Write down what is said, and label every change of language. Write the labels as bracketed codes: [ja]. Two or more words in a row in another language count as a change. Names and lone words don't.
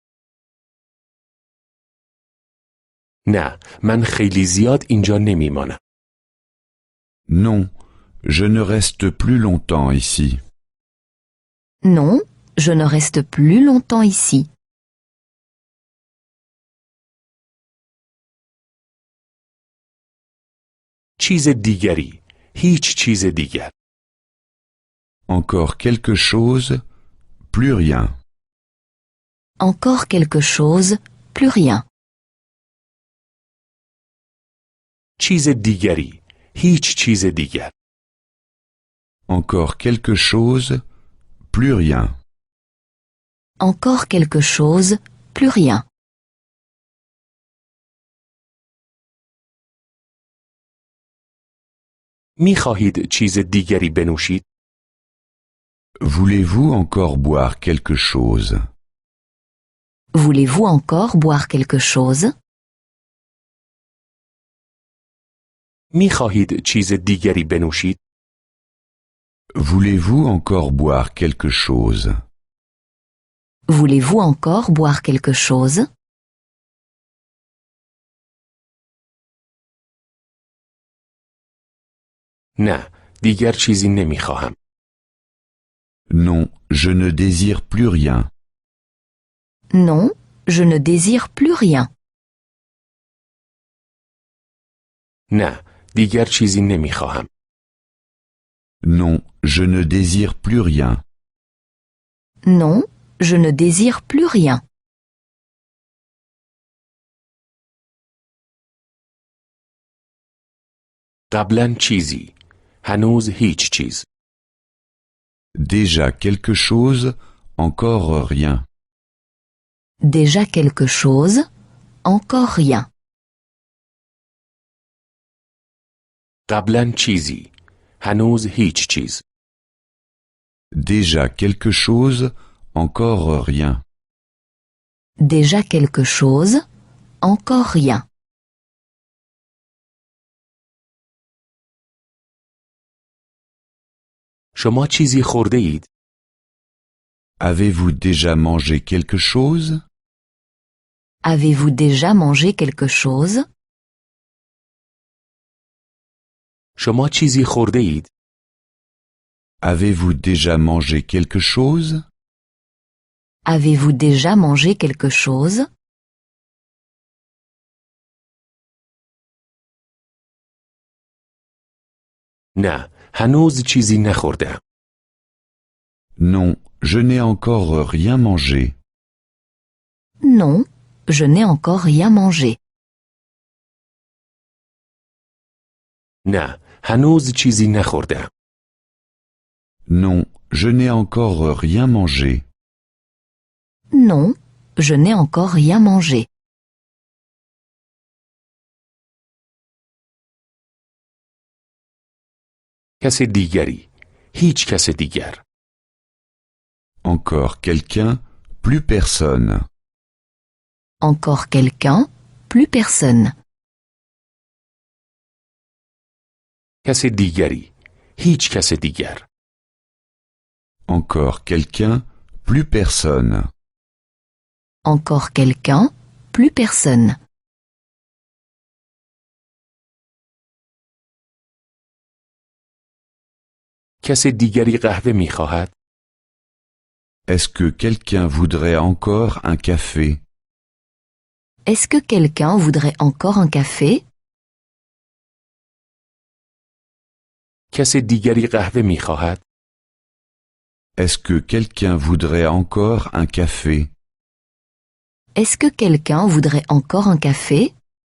[fa] نه، من خیلی زیاد اینجا نمیمانم. [fr] Non, je ne reste plus longtemps ici. Non, je ne reste plus longtemps ici. [fa] چیز دیگری. هیچ چیز دیگر. [fr] Encore quelque chose, plus rien. Encore quelque chose, plus rien. [fa] چیز دیگری. هیچ چیز دیگر. [fr] Encore quelque chose, plus rien. Encore quelque chose, plus rien. [fa] می خواهید چیز دیگری بنوشید؟ [fr] Voulez-vous encore boire quelque chose? Voulez-vous encore boire quelque chose? [fa] می خواهید چیز دیگری بنوشید؟ [fr] Voulez-vous encore boire quelque chose? Voulez-vous encore boire quelque chose? [fa] نه، دیگر چیزی نمی خواهم. [fr] Non, je ne désire plus rien. Non, je ne désire plus rien. [fa] نه، دیگر چیزی نمی خواهم. [fr] Non, je ne désire plus rien. Non, je ne désire plus rien. [fa] قبلا چیزی. هنوز هیچ چیز. [fr] Déjà quelque chose, encore rien. Déjà quelque chose, encore rien. [fa] قبلا چیزی. هنوز هیچ چیز. [fr] Déjà quelque chose, encore rien. Déjà quelque chose, encore rien. [fa] شما چیزی خورده اید؟ [fr] Avez-vous déjà mangé quelque chose? Avez-vous déjà mangé quelque chose? [fa] شما چیزی خورده اید؟ [fr] Avez-vous déjà mangé quelque chose? Avez-vous déjà mangé quelque chose? [fa] نه، هنوز چیزی نخوردم. [fr] Non, je n'ai encore rien mangé. Non, je n'ai encore rien mangé. [fa] نه، هنوز چیزی نخوردم. [fr] Non, je n'ai encore rien mangé. Non, je n'ai encore rien mangé. [fa] کس دیگری. هیچ کس دیگر. [fr] Encore quelqu'un, plus personne. Encore quelqu'un, plus personne. [fa] کس دیگری. هیچ کس دیگر. [fr] Encore quelqu'un, plus personne. Encore quelqu'un, plus personne. [fa] کس دیگری قهوه می خواهد؟ [fr] Est-ce que quelqu'un voudrait encore un café? Est-ce que quelqu'un voudrait encore un café? [fa] کس دیگری قهوه می خواهد؟ [fr] Est-ce que quelqu'un voudrait encore un café? Est-ce que quelqu'un voudrait encore un café?